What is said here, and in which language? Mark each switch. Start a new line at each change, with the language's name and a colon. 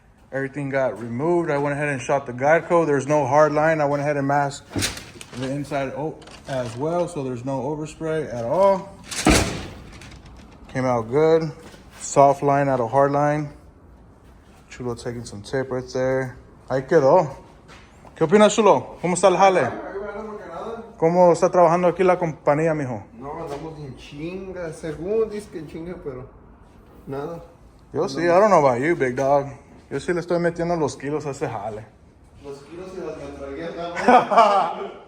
English: Everything got removed. I went ahead and shot the guide coat. There's no hard line. I went ahead and masked the inside as well, so there's no overspray at all. Came out good. Soft line out of hard line. Chulo taking some tape right there.
Spanish: Ahí quedó. ¿Qué opinas, Chulo? ¿Cómo está el jale? ¿Cómo está trabajando aquí la compañía, mijo? No, andamos en chinga, según dice que en chinga, pero nada. Yo sí,
English: I don't know about you, big dog.
Spanish: Yo sí le estoy metiendo los kilos a ese jale. Los kilos y las metralletas, nada.